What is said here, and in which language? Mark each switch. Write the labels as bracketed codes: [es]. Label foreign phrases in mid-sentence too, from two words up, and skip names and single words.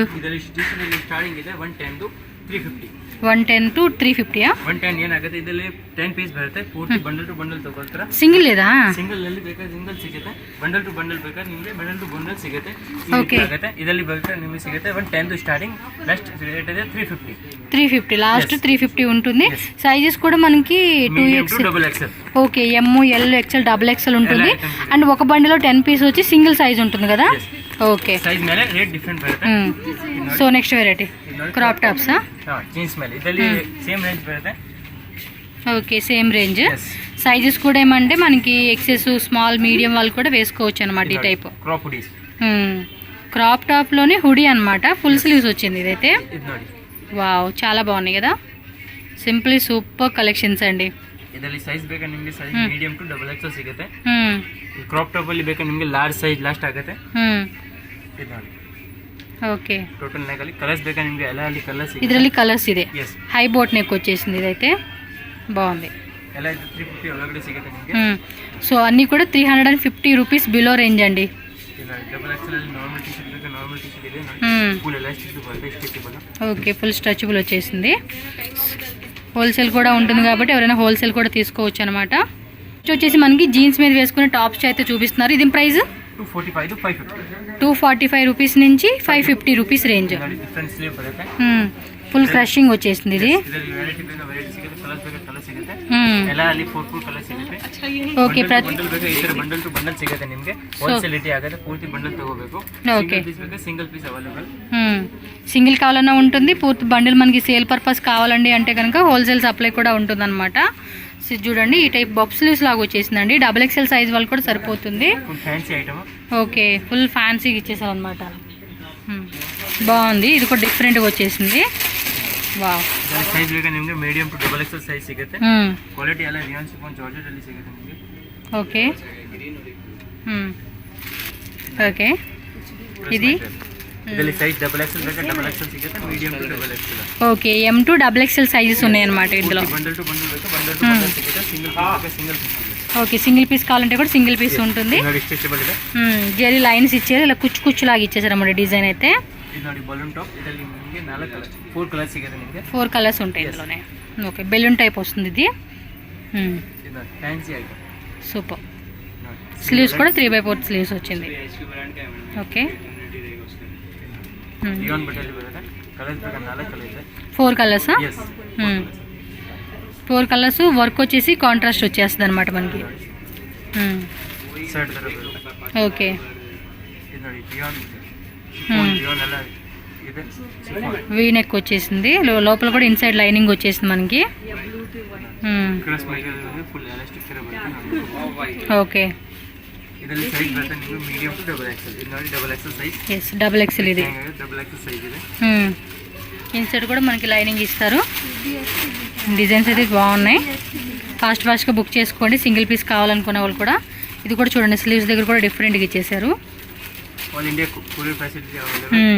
[kn] ಇದರಲ್ಲಿ [en] T-shirt starting [kn] ಇದೆ 110 to 350. 110 to 350 110 ಏನಾಗುತ್ತೆ, ಇದರಲ್ಲಿ 10 ಪೀಸ್ ಬರುತ್ತೆ. ಪೂರ್ತಿ [en] bundle to bundle [kn] ತಗೊಳ್ತಾರೆ. ಸಿಂಗಲ್ ಇದಾ? ಸಿಂಗಲ್ ಅಲ್ಲಿ ಬೇಕಾದ್ರೆ ಸಿಂಗಲ್ ಸಿಗುತ್ತೆ, [en] bundle to bundle [kn] ಬೇಕಾದ್ರೆ ನಿಮಗೆ [en] bundle to bundle [kn] ಸಿಗುತ್ತೆ. ಓಕೆ, ಇದರಲ್ಲಿ ಬೇಕಾದ್ರೆ ನಿಮಗೆ ಸಿಗುತ್ತೆ 110 ಸ್ಟಾರ್ಟಿಂగ్. [en] next rate [kn] ಇದೆ 350 [te] లాస్ట్ 350 ఉంటుంది. సైజెస్ కూడా మనకి 2XL. ఓకే, [en] M, L, XL, double XL [te] ఉంటుంది. అండ్ ఒక బండిలో 10 పీస్ వచ్చి సింగిల్ సైజ్ ఉంటుంది కదా. ఓకే, [kn] సైజ్ ಮೇಲೆ [en] rate different [kn] ಬರುತ್ತೆ. [te] సో [en] next variety crop tops [kn] జీన్స్ ಮೇಲೆ ಇದರಲ್ಲಿ [en] same range [kn] ಬರುತ್ತೆ. [te] ఓకే, [en] same range. [te] సైజెస్ కూడా ఏమంటే మనకి ఎక్సెస్, స్మాల్, మీడియం వాళ్ళు కూడా వేసుకోవచ్చు అనమాట. ఈ టైప్ [en] crop hoodies, crop top [te] లోనే హుడీ అనమాట. [en] full sleeves [te] వచ్చింది ఇదైతే. వావ్, చాలా బాగున్నాయి కదా. [en] simply super collections [te] అండి. [kn] ಇದರಲ್ಲಿ ಸೈಜ್ ಬೇಕಾ ನಿಮಗೆ, [en] size medium to double XL [kn] ಸಿಗುತ್ತೆ. [en] crop top [kn] ಅಲ್ಲಿ ಬೇಕಾ ನಿಮಗೆ [en] large size last [kn] ಆಗುತ್ತೆ. ಇದು ನೋಡಿ. [te] ఓకే, [en] total neck [kn] ಅಲ್ಲಿ కలర్స్ ಬೇಕಾ ನಿಮಗೆ, ಎಲ್ಲ ಅಲ್ಲಿ ಕಲರ್ಸ್ ಇದೆ. ಇದರಲ್ಲಿ ಕಲರ್ಸ್ ಇದೆ. [en] high boat neck [te] వచ్చేసింది ఇదైతే. బాగుంది. [kn] ಎಲ್ಲ 350 ಒಳಗಡೆ ಸಿಗುತ್ತೆ ನಿಮಗೆ. [te] సో అన్నీ కూడా 350 [en] rupees below range [te] అండి. [en] double XL [kn] ಅಲ್ಲಿ [en] normal T-shirt [kn] ಬೇಕಾ [en] normal T-shirt [kn] ಇದೆ. [en] full elastic [kn] బರುತ್ತೆ, స్ట్రెచబుల్. [te] ఓకే, [en] full stretchable [te] వచ్చేసింది. హోల్సేల్ కూడా ఉంటుంది కాబట్టి ఎవరైనా హోల్సేల్ కూడా తీసుకోవచ్చు అనమాట. వచ్చేసి మనకి జీన్స్ మీద వేసుకునే టాప్స్ అయితే చూపిస్తున్నారు. ఇది ప్రైస్ 245 to 550. 245 రూపీస్ నుంచి 550 రూపీస్ రేంజ్. [en] different sleeve [kn] ಬರುತ್ತೆ. [en] full crushing [te] వచ్చేసింది ఇది. [kn] ಇದರಲ್ಲಿ ವೆರೈಟಿ ಬೇಕಾ ವೆರೈಟಿ ಸಿಗುತ್ತೆ, ಕಲರ್ಸ್ ಬೇಕಾ ಕಲರ್ ಸಿಗುತ್ತೆ. ಎಲ್ಲ ಅಲ್ಲಿ 4 ಕಲರ್ ಸಿಗುತ್ತೆ. ಓಕೆ, ಬಂಡಲ್ ಬೇಕಾ ಈ ತರ [en] bundle to bundle [kn] ಸಿಗುತ್ತೆ ನಿಮಗೆ. [en] wholesale rate [kn] ಆಗುತ್ತೆ, ಪೂರ್ತಿ ಬಂಡಲ್ ತಗೋಬೇಕು. [te] ఓకే, [kn] పీస్ ಬೇಕಾ [en] single piece available. [te] సింగిల్ కావాలన్నా ఉంటుంది, పూర్తి బండిల్ మనకి [en] sale purpose [te] కావాలండి అంటే కనుక [en] wholesale supply [te] కూడా ఉంటుంది అనమాట. చూడండి, ఈ టైప్ [en] bub sleeves [te] లాగా వచ్చేసిందండి. [en] double XL size [te] వాళ్ళు కూడా సరిపోతుంది. [en] fancy item. [te] ఓకే, ఫుల్ ఫ్యాన్సీగా ఇచ్చేసారు అనమాట. బాగుంది, ఇది కూడా డిఫరెంట్గా వచ్చేసింది. [kn] ವಾವ್, ಸೈಜ್ ಬೇಕಾ ನಿಮಗೆ [en] medium to double XL size [kn] ಸಿಗುತ್ತೆ. ಕ್ವಾಲಿಟಿ ಎಲ್ಲ [en] rayon chiffon georgette [kn] ಅಲ್ಲಿ ಸಿಗುತ್ತೆ ನಿಮಗೆ. ಓಕೆ, ಓಕೆ, ఇది ಇದರಲ್ಲಿ [en] size double XL [kn] ಬೇಕಾ [en] double XL [kn] ಸಿಗುತ್ತೆ, [en] medium to double XL. [te] ఓకే, [en] M to double XL sizes [te] ఉన్నాయన్నమాట ఇందులో. [en] bundle to bundle [kn] ಬೇಕಾ [en] bundle to bundle [kn] ಸಿಗುತ್ತೆ, [en] single piece [kn] ಬೇಕಾ [en] single piece [kn] ಸಿಗುತ್ತೆ. [te] ఓకే, [en] single piece [te] కావాలంటే కూడా [en] single piece [te] ఉంటుంది. [kn] ನೋಡಿ ಸ್ಟ್ರೆಚಬಲ್ ಇದೆ. [en] zari lines [te] ఇచ్చేది, ఇలా కుచ్చు కుచ్చు లాగా ఇచ్చేసారు అన్నమాట డిజైన్ అయితే. ఇది ನೋಡಿ [en] balloon top. [kn] ಇದರಲ್ಲಿ ನಿಮಗೆ 4 కలర్స్ సిಗುತ್ತೆ ನಿಮಗೆ. [te] 4 కలర్స్ ఉంటాయి ఇందులోనే. ఓకే, [en] balloon type [te] వస్తుంది ఇది. ఇది [en] fancy item. [te] సూపర్. స్లీవ్స్ కూడా 3/4 స్లీవ్స్ వచ్చింది. ఓకే, [kn] లియోన్ బట్టలు బರುತ್ತೆ. కలర్స్ ಬೇಕಾ 4 కలర్ ಇದೆ. [te] 4 కలర్సా? yes 4 కలర్స్. వర్క్ వచ్చేసి కాంట్రాస్ట్ వచ్చేస్తుంది అనమాట మనకి. [kn] ಶರ್ಟ್ ತರ ಬರುತ್ತೆ. [te] ఓకే, [kn] ఇది ನೋಡಿ లియోన్ లియోన్ ಎಲ್ಲ ಇದೆ. [en] V-neck [te] వచ్చేసింది. లోపల కూడా [en] inside lining [te] వచ్చేసింది మనకి. [en] cross material full elastic [kn] ತರ ಬರುತ್ತೆ. [te] ఓకే, [kn] ಇದರಲ್ಲಿ ಸೈಜ್ ಬರುತ್ತೆ ನಿಮಗೆ [en] medium to double XL. [kn] ಇದು ನೋಡಿ [en] double XL size. [te] ఎస్, [en] double XL [te] ఇది. [en] double XL size [kn] ಇದೆ. [te] ఇన్సైడ్ కూడా మనకి లైనింగ్ ఇస్తారు. డిజైన్స్ అయితే బాగున్నాయి. ఫాస్ట్గా బుక్ చేసుకోండి సింగిల్ పీస్ కావాలనుకునే వాళ్ళు కూడా. ఇది కూడా చూడండి, స్లీవ్స్ దగ్గర కూడా డిఫరెంట్గా ఇచ్చేసారు. [en] All India courier facility available.